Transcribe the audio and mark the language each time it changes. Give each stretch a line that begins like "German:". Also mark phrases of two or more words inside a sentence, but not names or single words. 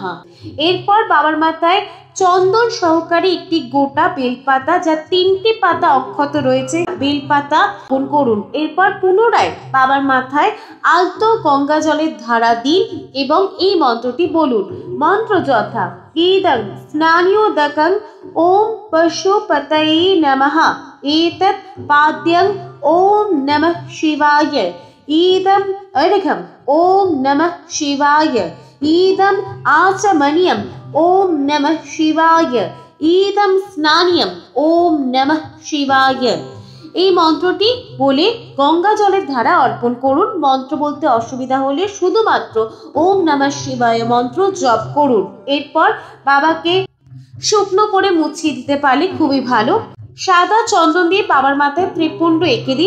Bangla: এরপর বাবার মাথায় চন্দন সহকারে একটি গোটা বেলপাতা, যা 3টি পাতা অক্ষত রয়েছে, বেলপাতা অর্পণ করুন। এরপর পুনরায় বাবার মাথায় আলতো গঙ্গা জলের ধারা দিন এবং এই মন্ত্রটি বলুন। মন্ত্র যথা
Sanskrit: ইদং স্নানোদকং ওম পশুপতয়ে নমঃ, এতৎ পাদ্যং ওম নমঃ শিবায়, ইদম অর্ঘ্যম ওম নমঃ শিবায়, ইদম আচমনিয়ম ওম নমঃ শিবায়, ইদম স্নানিয়ম ওম নমঃ শিবায়।
Bangla: এই মন্ত্রটি বলে গঙ্গা জলের ধারা অর্পণ করুন। মন্ত্র বলতে অসুবিধা হলে শুধুমাত্র
Sanskrit: ওম নমঃ শিবায়
Bangla: মন্ত্র জপ করুন। এরপর বাবাকে শুকনো করে মুছিয়ে দিতে পারলে খুবই ভালো। সাদা চন্দন দিয়ে বাবার মাথায় ত্রিপুণ্ড এঁকে দিন।